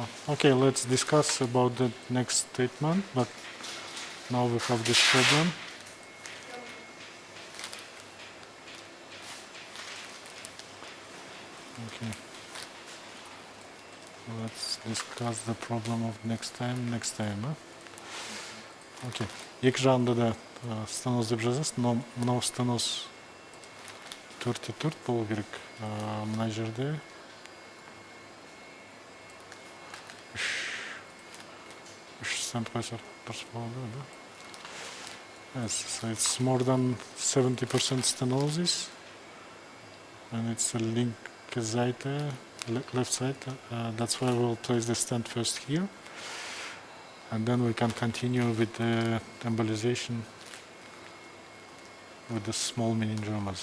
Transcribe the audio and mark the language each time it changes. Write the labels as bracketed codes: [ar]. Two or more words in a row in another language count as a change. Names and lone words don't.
[en] Okay, let's discuss about the next statement, but now we have this problem. Okay. Let's discuss the problem of next time. Окей. [kk] Екі жағында да стеноз деп жазасыз, но мынау стеноз 4-4 болу керек. Мына жерде 3 стенд қойсақ дұрыс болады, да? [en] Yes, so it's more than 70% stenosis, and it's a [de] linke Seite, [en] left side. That's why we'll place the stent first here, and then we can continue with the embolization with the small meningiomas.